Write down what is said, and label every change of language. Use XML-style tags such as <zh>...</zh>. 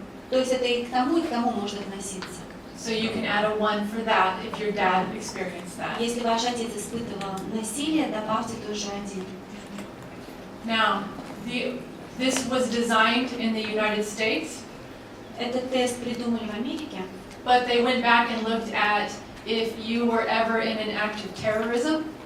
<ru>То есть это и к тому может относиться.</ru> <en>So you can add a 1 for that if your dad experienced that.</en> <ru>Если ваш отец испытывал насилие, добавьте тоже 1.</ru> <en>Now, this was designed in the United States,</en> <ru>Этот тест придумали в Америке,</ru> <en>but they went back and looked at if you were ever in an act of terrorism,</en>